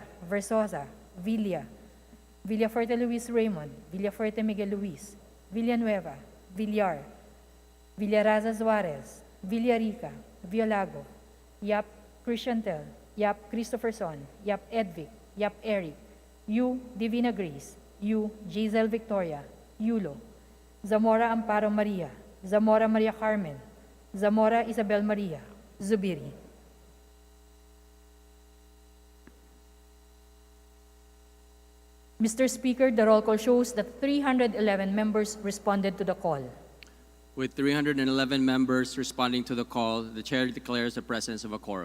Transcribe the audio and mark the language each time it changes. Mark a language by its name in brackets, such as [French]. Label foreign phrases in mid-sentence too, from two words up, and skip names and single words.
[English] Versosa, Villa, Villafuerte Luis Raymond, Villafuerte Miguel Luis, Villanueva, Villar, Villaraza Suarez, Villarica, Violago, Yap Christiantel, Yap Christopherson, Yap Edvic, Yap Eric, Yu Divina Grace, Yu Giselle Victoria, Yulo, Zamora Amparo Maria, Zamora Maria Carmen, Zamora Isabel Maria, Zubiri. Mr. Speaker, the roll call shows that 311 members responded to the call. With 311 members responding to the call, the chair declares the presence of a quorum.